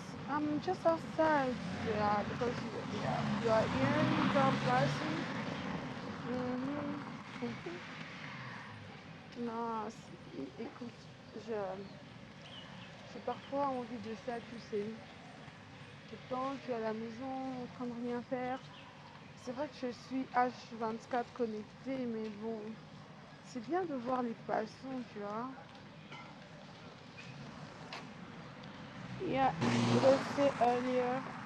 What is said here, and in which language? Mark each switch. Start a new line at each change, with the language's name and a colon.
English: I'm just outside, yeah, because you are hearing the person.
French: Non, écoute, j'ai parfois envie de ça, tu sais. Pourtant, tu es à la maison en train de rien faire. C'est vrai que je suis H24 connectée, mais bon, c'est bien de voir les passants, tu vois.
English: Yeah, what I said earlier.